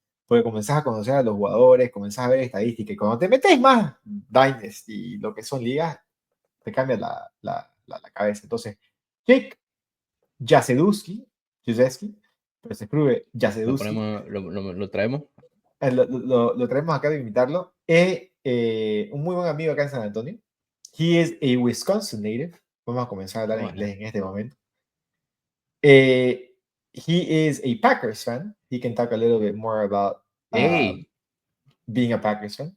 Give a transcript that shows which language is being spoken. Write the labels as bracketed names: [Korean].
[Spanish] Porque comenzás a conocer a los jugadores, comenzás a ver estadísticas. Y cuando te metes más Dynasty y lo que son ligas, te cambia la cabeza. Entonces, Jake Jasedowski, pero se escribe Jasedowski, Lo traemos. lo traemos acá de invitarlo. Es un muy buen amigo acá en San Antonio. [English] He is a Wisconsin native. [Spanish] Vamos a comenzar a hablar en inglés en este momento. [English] He is a Packers fan. He can talk a little bit more about being a Packers fan.